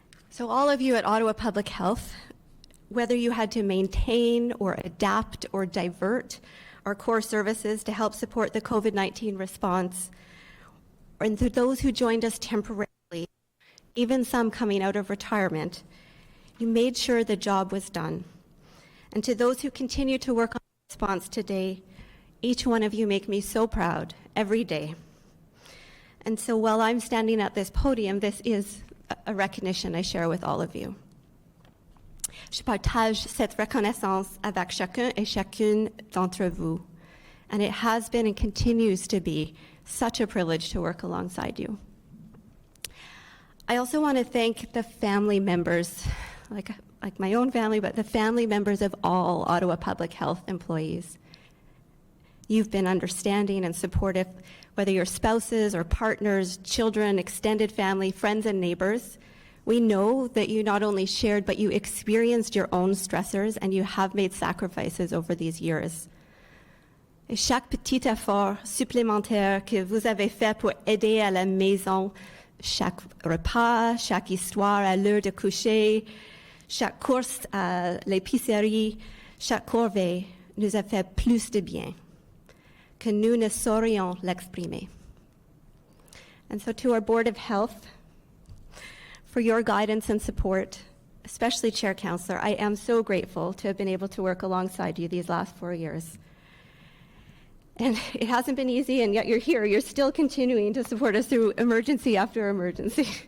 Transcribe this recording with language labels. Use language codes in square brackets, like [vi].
[en] So all of you at Ottawa Public Health, whether you had to maintain or adapt or divert our core services to help support the COVID-19 response, and to those who joined us temporarily, even some coming out of retirement, you made sure the job was done. And to those who continue to work on the response today, each one of you make me so proud every day. And so while I'm standing at this podium, this is a recognition I share with all of you. [fr] Je partage cette reconnaissance avec chacun et chacune d'entre vous. [en] And it has been and continues to be such a privilege to work alongside you. I also want to thank the family members, like my own family, but the family members of all Ottawa Public Health employees. You've been understanding and supportive, whether you're spouses or partners, children, extended family, friends, and neighbors. We know that you not only shared, but you experienced your own stressors, and you have made sacrifices over these years. [fr] Et chaque petit effort supplémentaire que vous avez fait pour aider à la maison, chaque repas, chaque histoire à l'heure de coucher, chaque course à l'épicerie, chaque corvée nous a fait plus de bien que nous ne saurions l'exprimer. [en] And so to our Board of Health, for your guidance and support, especially Chair Councillor, I am so grateful to have been able to work alongside you these last 4 years. And it hasn't been easy, and yet you're here. You're still continuing to support us through emergency after emergency.